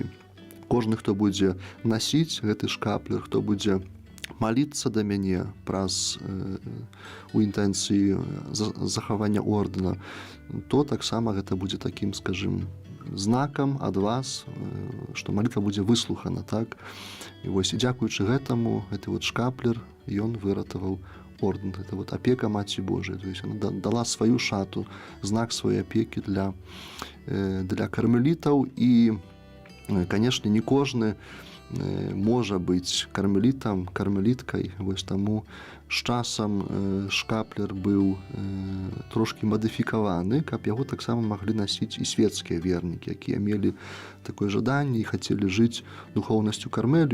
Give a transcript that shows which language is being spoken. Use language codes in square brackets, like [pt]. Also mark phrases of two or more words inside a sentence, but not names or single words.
[be] Кожны, хто будзе насіць гэты шкаплер, хто будзе маліцца да мяне праз у інтэнцыі захавання ордэна, то таксама гэта будзе такім, скажем, знакам ад вас, што малітва будзе выслухана, так? І вось, і дзякуючы гэтаму, гэты вот шкаплер, ён выратаваў ордэн. Гэта вот апека Маці Божай. [ru] То есть [be] она дала сваю шату, знак сваёй апекі для кармелітаў. І, канешне, не кожны можа быць кармелітам, кармеліткай. Вось таму з часам шкаплер быў трошкі мадыфікаваны, каб яго таксама маглі насіць і светскія вернікі, якія мелі такое жаданне і хацелі жыць духоўнасцю Кармелю.